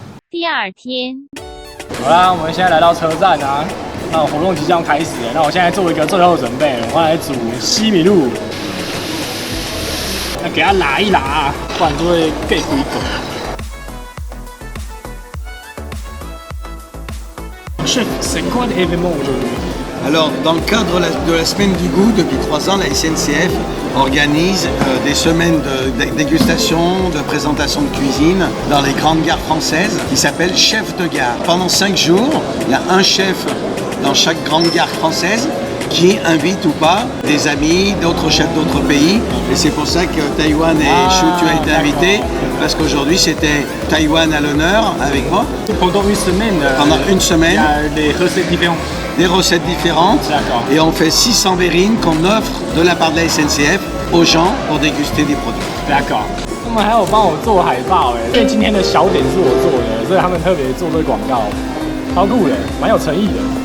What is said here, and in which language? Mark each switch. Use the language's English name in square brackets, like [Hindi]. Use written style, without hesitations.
[Chinese] 第2天，好啦，我们现在来到车站啊，那活动即将开始了。那我现在做一个最后准备，我要来煮西米露，要给它拉一拉，不然就会变规格。 [French] Chef, c'est quoi l'événement aujourd'hui? Alors, dans le cadre de la semaine du goût, depuis 3 ans, la SNCF organise des semaines de dégustation, de présentation de cuisine dans les grandes gares françaises qui s'appellent chefs de gare. Pendant 5 jours, il y a un chef dans chaque grande gare française qui invite ou pas des amis, d'autres chefs d'autres pays. Et c'est pour ça que Taïwan et Chou, tu as été invité, parce qu'aujourd'hui c'était Taïwan à l'honneur avec moi. Pendant une semaine, il y a des recettes différentes. Des recettes différentes. Et on fait 600 verrines qu'on offre de la part de la SNCF aux gens pour déguster des produits. D'accord. [Chinese] 他们还有帮我做海报哎，因为今天的小点是我做的，所以他们特别做这个广告，超酷的，蛮有诚意的。